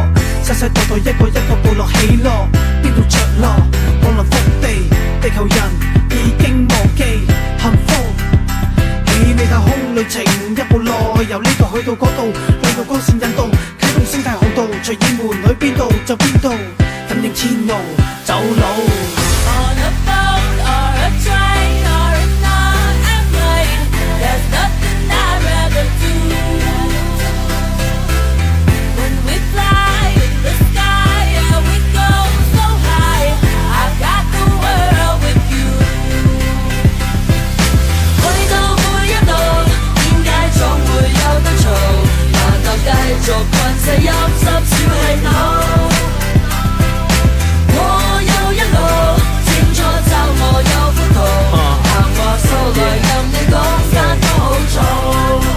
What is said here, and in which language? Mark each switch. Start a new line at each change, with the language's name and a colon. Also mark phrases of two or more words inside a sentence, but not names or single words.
Cantonese: 世世代代一個一個部落起落，邊度着落？降臨福地，地球人已經忘記幸福旅程一步內，由呢度去到嗰度，兩道光線引導，啟動生態航道，隨意門去邊度就邊度，反正天路走路。
English: On a boat or a train or an airplane, there's nothing I'd rather do. When we fly in the sky, yeah, we go so high. I've got the world with you.
Cantonese: 去到每一度，點解總會有得嘈？難道繼續困死陰濕小氣腦？我有一路，清楚就我有幅圖，行話數來任你講間都好嘈。